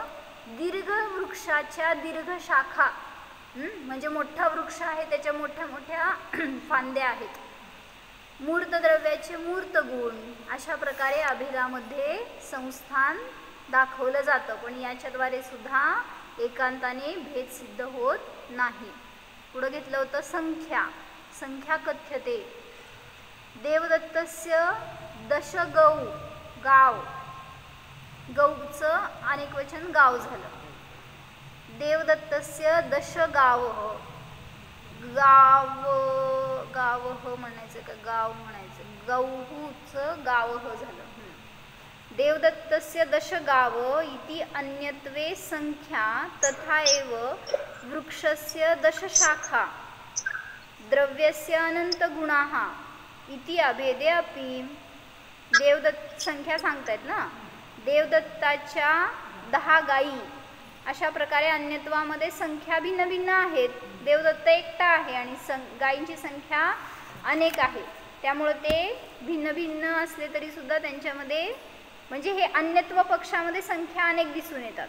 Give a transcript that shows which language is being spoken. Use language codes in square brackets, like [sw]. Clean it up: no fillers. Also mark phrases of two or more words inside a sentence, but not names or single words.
[mr] दीर्घ वृक्षाच्या दीर्घ शाखा, म्हणजे मोठा वृक्ष आहे त्याच्या मोठ्या मोठ्या फांद्या आहेत. मूर्त द्रव्याचे मूर्त गुण, अशा प्रकारे अभेदामध्ये संस्थान दाखवलं जातं. पण याच्याद्वारे सुद्धा एकांताने भेद सिद्ध होत नाही. पुढं घेतलं होतं संख्या. [sa] संख्या कथ्यते देवदत्तस्य दश गौ, [mr] गाव, गौचं अनेक वचन गाव झालं. [sa] देवदत्तस्य दश गावः, [mr] गावः म्हणायचं का गाव म्हणायचं? गौहूचं गावः झालं. [sa] देवदत्तस्य दश गाव इति अन्यत्वे संख्या तथा एव वृक्षस्य दश शाखा द्रव्यस्य अनंत गुणाः इति अभेदे अपि. [mr] देवदत्त संख्या सांगतायत ना, देवदत्ताच्या 10 गायी अशा प्रकारे अन्यत्वामध्ये संख्या भिन्न भिन्न आहेत. देवदत्त एकटा आहे आणि गायींची संख्या अनेक आहे. त्यामुळे ते भिन्न भिन्न असले तरी सुद्धा त्यांच्यामध्ये म्हणजे हे अन्यत्व पक्षामध्ये संख्या अनेक दिसून येतात.